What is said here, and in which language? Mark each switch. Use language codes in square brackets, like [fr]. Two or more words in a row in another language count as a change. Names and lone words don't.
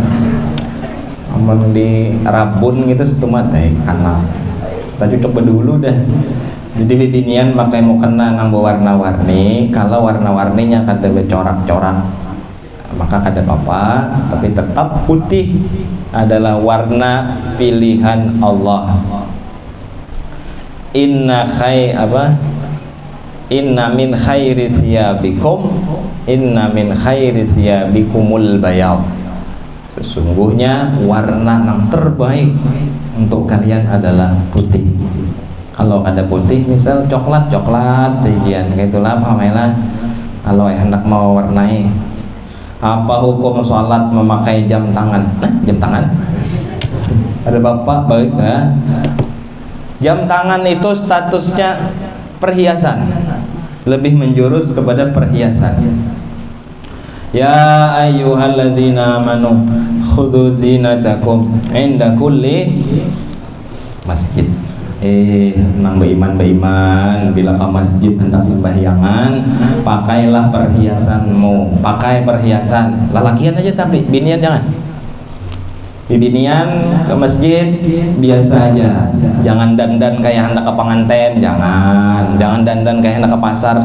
[bjn] Aman di rabun gitu setumat karena tadi coba dulu dah. Jadi bibinian pakai mukena nang warna-warni. Kalau warna-warninya kada bercorak-corak maka kada apa-apa, tapi tetap putih adalah warna pilihan Allah. [ar] إن من خير ثيابكم البياض. [id] Sesungguhnya warna yang terbaik untuk kalian adalah putih. [bjn] Kalau ada putih, misal coklat sejian, gitulah pamela. [id] Kalau hendak mau warnai, apa hukum sholat memakai jam tangan? Jam tangan? Ada bapak baik ya? Jam tangan itu statusnya perhiasan, lebih menjurus kepada perhiasan. [ar] يا أيها الذين آمنوا خذوا زينتكم عند كل مسجد. [bjn] Nang beriman bila ke masjid hendak sembahyangan, pakailah perhiasanmu. Pakai perhiasan lalakian aja, tapi binian jangan. Binian ke masjid biasa aja, jangan dandan kayak hendak ke pengantin, jangan dandan kayak hendak ke pasar.